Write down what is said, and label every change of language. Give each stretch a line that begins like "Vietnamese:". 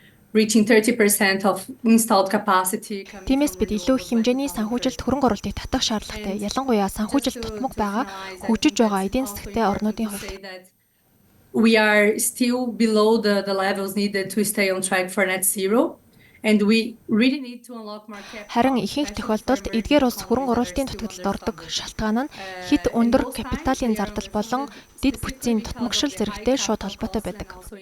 Mongolian: Тиймээс бид илүү их хэмжээний санхүүжилт хөрөнгө оруулалтыг татах шаардлагатай. Ялангуяа санхүүжилт тутмаг байгаа хөгжиж байгаа эдийн засгийн орнуудын хувьд.
English: We are still below the levels needed to stay on track for net zero. And we really need to unlock market.
Mongolian: Харин ихэнх тохиолдолд эдгээр улс хөрөнгө оруулалтын дутагдалд ордог шалтгаан нь хэд өндөр капиталын зардал болон дэд бүтцийн тутмагшил зэрэгтэй шууд холбоотой байдаг.